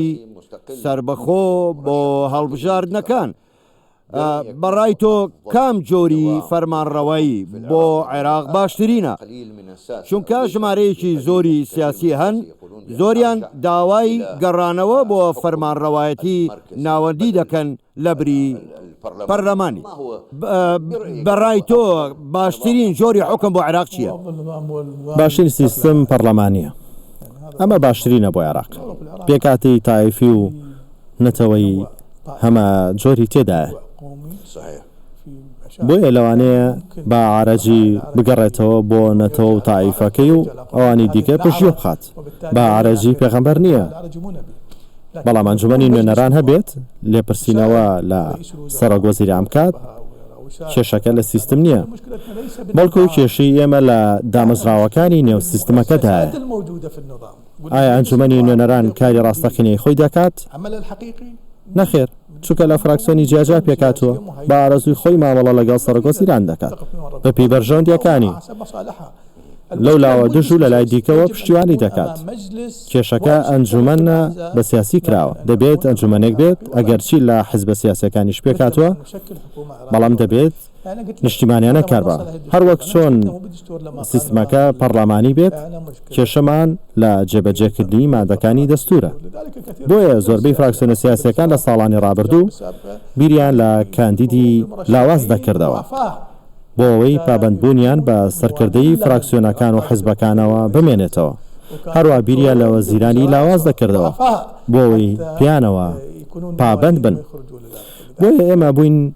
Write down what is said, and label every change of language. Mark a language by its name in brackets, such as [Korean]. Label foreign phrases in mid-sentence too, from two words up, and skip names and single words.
[Central Kurdish] سربەخۆ بۆ هەڵبژاردنەکان بەڕای تۆ کام جۆری فەرمانڕەوایی بۆ عێراق باشترینە چونکە ژمارەیەکی زۆری سیاسی هەن زۆریان داوای گەڕانەوە بۆ فەرمانڕەوایەتی ناوەندی دەکەن لە بری پەرلەمانی بەڕای تۆ باشترین جۆری حکم بۆ عێراق چییە؟ [Arabic] أفضل نظام هو النظام [Central Kurdish] باشترین سیستم پەرلەمانیە ئەمە باشترینە بۆ عێراق پێکاتی تایفی و نەتەوەی هەمە جۆری تێدایە [Arabic] قومي صحيح في مشاكل [Central Kurdish] بۆیە لەوانەیە با عارەجی بگەڕێتەوە بۆ نەتەوە و تایفەکەی و ئەوانی دیکە پشتگوێ بخات با عارەجی پێغەمبەر نییە [Arabic] العرج منبي [Central Kurdish] بەڵام ئەنجومەنی نوێنەران هەبێت لێپرسینەوە لە سەرۆک وەزیری ئەم کات کێشەکە لە سیستم نییە [Arabic] مشكلتنا ليس [Central Kurdish] بەڵکو کێشەی ئێمە لە دامەزراوەکانی نێو سیستمەکەدایە [Arabic] الموجودة في النظام [Central Kurdish] ئایا ئەنجومەنی نوێنەران کاری ڕاستەقینەی خۆی دەکات [Arabic] العمل الحقيقي [Central Kurdish] نەخێر چونکە لە فراکسیۆنی جیاجا پێکاتوە با ئارەزوی خۆی مامەڵە لەگەڵ سەرۆک وەزیران دەکات بە پێی بەرژەوندیەکانی [Arabic] حسب مصالحها [Central Kurdish] لەو لاوە دژ و لە لای دیکەوە پشتیوانی دەکات [Arabic] مجلس [Central Kurdish] کێشەکە ئەنجومەنە بە سیاسی کراوە دەبێت ئەنجومەنێک بێت ئەگەر چی لە حزبە سیاسەکانیش پێکاتوە [Arabic] نشكل حكومة [Central Kurdish] بەڵام دەبێت [Arabic] أنا قلت لك [Central Kurdish] نیشتیمانیانە کاربا هەروەک چۆن [Arabic] بدستور لما [Central Kurdish] سیستمەکە پەرلەمانی بێت کێشەمان لە جێبەجێکردنی مادەکانی دەستورە [Arabic] لذلك كثير [Central Kurdish] بۆیە زۆربەی فراکسیۆنە سیاسەکان لە ساڵانی ڕابردوو بیریان لە کاندیدی لاواز دەکردەوە بۆ ئەوەی پابەندبوونیان بە سەرکردەی فراکسیۆنەکان و حزبەکانەوە بمێنێتەوە هەروە بیریان لە وەزیرانی لاواز دەکردەوە بۆ ئەوەی پیانەوە پابەند بن بۆیە ئێمە بووین